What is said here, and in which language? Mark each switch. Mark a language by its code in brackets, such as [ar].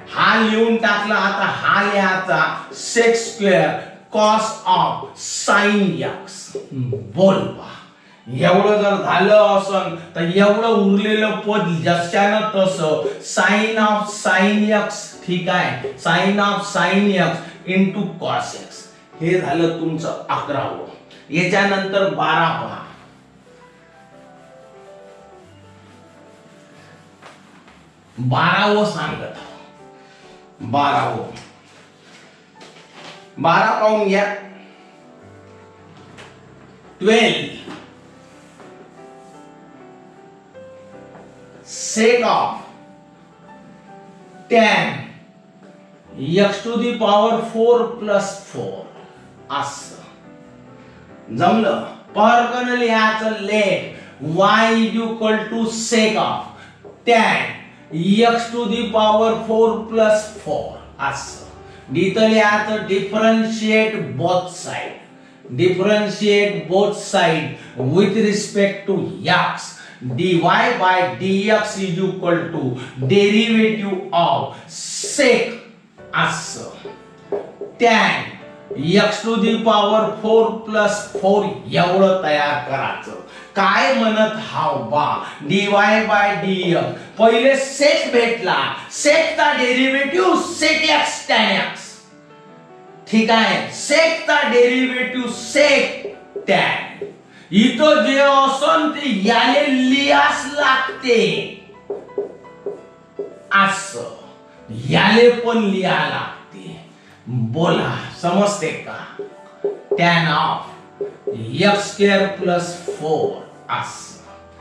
[mr] हा लिहून टाकला. आता हा लिहायचा sec square cos of sin x. बोल बा एवढं जर झालं असन तर एवढं उरलेलं पद जशानं तसं sin ऑफ sin x. ठीक आहे. sin of sin x into cos x. हे झालं तुमचं 11. याच्यानंतर 12 पहा. 12 सांगत 12 पाहून घ्या. [en] 12 sec of tan x to the power 4 plus 4 [mr] असं जमलं. परकन लिहायचं [en] Let y is equal to sec of tan x to the power 4 plus 4 असं. [mr] इथं लिहायचं differentiate both side. [en] Differentiate both side with respect to x. dy by dx is equal to derivative of sec असं tan x to the power 4 plus 4 [mr] एवढं तयार करायचं. काय म्हणत हाव बा dy by dx पहिले sec भेटला. sec चा derivative sec x tan x. ठीक आहे. sec चा डेरिव्हेटिव्ह sec tan. इथं जे असन ते याले लिहास लागते असं. याले पण लिहा लागते. बोला समजते का. [en] tan of x square plus 4 असं.